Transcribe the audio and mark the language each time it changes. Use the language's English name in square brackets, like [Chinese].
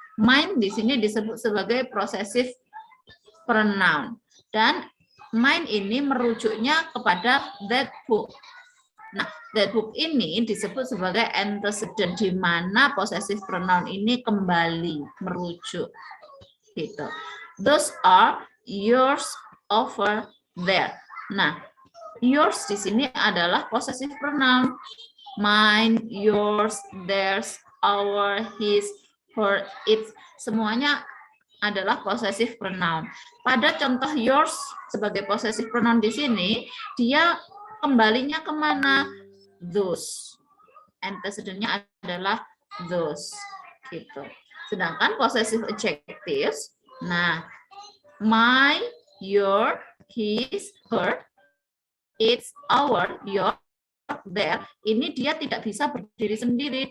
[Indonesian] Mine di sini disebut sebagai possessive pronoun. Dan mine ini merujuknya kepada [English] that book. [Indonesian] Nah, [English] that book [Indonesian] ini disebut sebagai antecedent, di mana possessive pronoun ini kembali merujuk. Gitu. [English] Those are yours over there. [Indonesian] Nah, yours di sini adalah possessive pronoun. [English] Mine, yours, theirs, our, his, her, its. [Indonesian] Semuanya adalah possessive pronoun. Pada contoh yours sebagai possessive pronoun di sini, dia kembalinya kemana? Those. Antecedentnya adalah those. Gitu. Sedangkan possessive adjectives, nah, [English] my, your, his, her, its, our, your, their, [Indonesian] ini dia tidak bisa berdiri sendiri.